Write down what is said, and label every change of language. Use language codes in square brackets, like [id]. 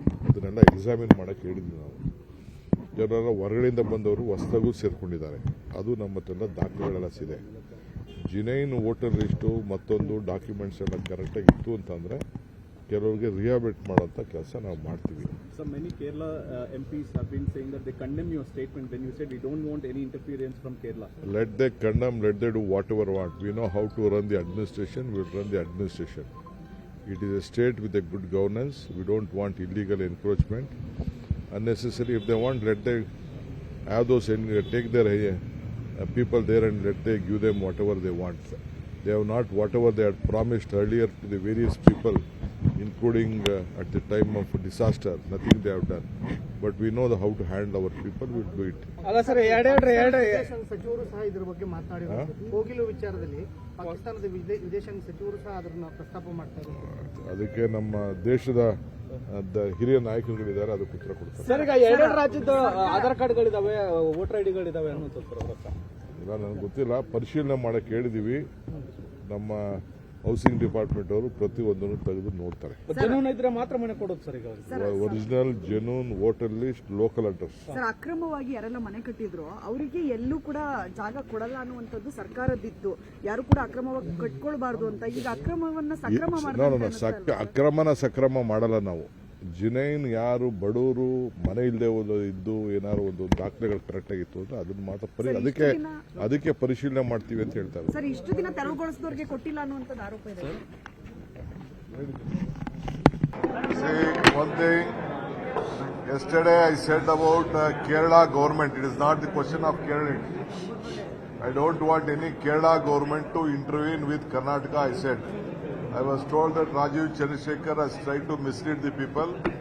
[kn] ಅದನ್ನೆಲ್ಲ ಎಕ್ಸಾಮಿನ್ ಮಾಡೋಕ್ಕೆ ಹೇಳಿದ್ವಿ ನಾವು. ಕೆಲವರ ಹೊರಗಡೆಯಿಂದ ಬಂದವರು ಹೊಸದಾಗೂ ಸೇರ್ಕೊಂಡಿದ್ದಾರೆ. ಅದು ನಮ್ಮ ಹತ್ರ ದಾಖಲೆಗಳೆಲ್ಲ ಇದೆ. ಜಿನೈನ್ ವೋಟರ್ ಲಿಸ್ಟು ಮತ್ತೊಂದು ಡಾಕ್ಯುಮೆಂಟ್ಸ್ ಎಲ್ಲ ಕರೆಕ್ಟಾಗಿ ಇತ್ತು ಅಂತಂದರೆ ಕೆಲವರಿಗೆ ರಿಹಾಬಿಲಿಟ್ ಮಾಡೋಂಥ ಕೆಲಸ ನಾವು ಮಾಡ್ತೀವಿ. [en] So many Kerala MPs have been saying that they condemn your statement when you said we don't want any interference from Kerala. Let they condemn, let they do whatever want. We know how to run the administration, we will run the administration. It is a state with a good governance. We don't want illegal encroachment. Unnecessary, if they want, let they have those, take their people there and let they give them whatever they want. They have not whatever they had promised earlier to the various people, including at the time of disaster, nothing they have done. But we know how to handle our people, we will do it. [kn] ಅಲ್ಲ sir, ಸಚಿವರು ಸಹ ಇದರ ಬಗ್ಗೆ ಮಾತನಾಡಿದ್ದಾರೆ. ಕೋಗಿಲು ವಿಚಾರದಲ್ಲಿ ಪಾಕಿಸ್ತಾನದ ವಿದೇಶಾಂಗ ಸಚಿವರು ಸಹ ಅದನ್ನು ಪ್ರಸ್ತಾಪ ಮಾಡ್ತಾರೆ. ಅದಕ್ಕೆ ನಮ್ಮ ದೇಶದ ಹಿರಿಯ ನಾಯಕರುಗಳಿದ್ದಾರೆ, ಅದಕ್ಕೆ ಉತ್ತರ ಕೊಡ್ತಾರೆ. ಸರ್, ಈಗ ಎರಡು ರಾಜ್ಯದ ಆಧಾರ್ ಕಾರ್ಡ್ಗಳಿದಾವೆ, ವೋಟರ್ ಐಡಿಗಳಿದಾವೆ ಅನ್ನೋದು ಇಲ್ಲ, ನನಗೆ ಗೊತ್ತಿಲ್ಲ. ಪರಿಶೀಲನೆ ಮಾಡಕ್ಕೆ ಹೇಳಿದೀವಿ. ನಮ್ಮ ಹೌಸಿಂಗ್ ಡಿಪಾರ್ಟ್ಮೆಂಟ್ ಅವರು ಪ್ರತಿಯೊಂದನ್ನು ತೆಗೆದು ನೋಡ್ತಾರೆ. ಜನೂನ್ ಇದ್ರೆ ಮಾತ್ರ ಮನೆ ಕೊಡೋದು ಸರ್. ಈಗ original genuine voter list, local address. Sir, ಅಕ್ರಮವಾಗಿ ಯಾರೆಲ್ಲ ಮನೆ ಕಟ್ಟಿದ್ರು ಅವರಿಗೆ ಎಲ್ಲೂ ಕೂಡ ಜಾಗ ಕೊಡಲ್ಲ ಅನ್ನುವಂಥದ್ದು ಸರ್ಕಾರದಿತ್ತು. ಯಾರು ಕೂಡ ಅಕ್ರಮವಾಗಿ ಕಟ್ಕೊಳ್ಬಾರ್ದು ಅಂತ. ಈಗ ಅಕ್ರಮವನ್ನ ಸಕ್ರಮ ಮಾಡ್ತಾರೆ. ಅಕ್ರಮನ ಸಕ್ರಮ ಮಾಡಲ್ಲ ನಾವು. ಜಿನೈನ್ ಯಾರು ಬಡವರು ಮನೆ ಇಲ್ಲದೆ ಇದ್ದು ಏನಾದ್ರು ಒಂದು ದಾಖಲೆಗಳು ಕರೆಕ್ಟ್ ಆಗಿತ್ತು ಅಂದ್ರೆ ಅದನ್ನ ಮಾತ್ರ ಅದಕ್ಕೆ ಪರಿಶೀಲನೆ ಮಾಡ್ತೀವಿ ಅಂತ ಹೇಳ್ತಾರೆ. ಸರ್, ಇಷ್ಟು ದಿನ ತೆರವುಗೊಳಿಸಿದವರಿಗೆ ಕೊಟ್ಟಿಲ್ಲ ಅನ್ನುವಂಥದ್ದು ಆರೋಪ ಇದೆ. [en] One thing, yesterday I said about Kerala government. It is not the question of Kerala. I don't want any Kerala government to intervene with Karnataka, I said. I was told that Rajiv Chandrasekhar has tried to mislead the people.